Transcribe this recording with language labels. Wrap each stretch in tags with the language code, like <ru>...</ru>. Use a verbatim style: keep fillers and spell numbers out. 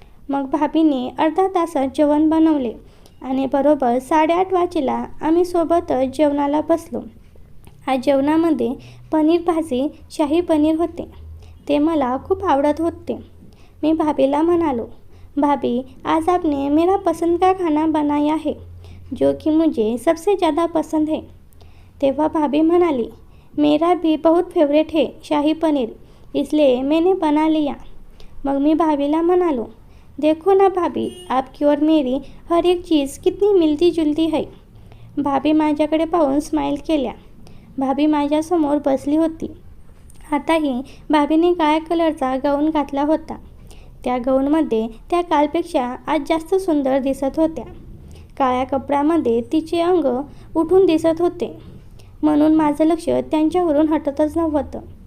<mr>मग भाभीने अर्धा तासात जेवण बनवले आणि बरोबर साडेआठ वाजेला आम्ही सोबतच जेवणाला बसलो। आज जेवणामध्ये पनीर भाजी शाही पनीर होते, ते मला खूप आवडत होते। मी भाभीला म्हणालो,</mr> <hi>भाभी आज आपने मेरा पसंद का खाना बनाया है जो कि मुझे सबसे ज़्यादा पसंद है।</hi> <mr>तेव्हा भाभी म्हणाली,</mr> <hi>मेरा भी बहुत फेवरेट है शाही पनीर, इसलिए मैंने बना लिया।</hi> <mr>मग मी भाभीला म्हणालो,</mr> <hi>देखो ना भाभी, आपकी और मेरी हर एक चीज़ कितनी मिलती जुलती है।</hi> <mr>भाभी माझ्याकडे पाहून स्माईल केल्या. भाभी माझ्यासमोर बसली होती. आताही भाभीने काळ्या कलरचा गाऊन घातला होता. त्या गाऊनमध्ये त्या कालपेक्षा आज जास्त सुंदर दिसत होत्या. काळ्या कपड्यामध्ये तिचे अंग उठून दिसत होते, म्हणून माझं लक्ष त्यांच्यावरून हटतच नव्हतं.</mr>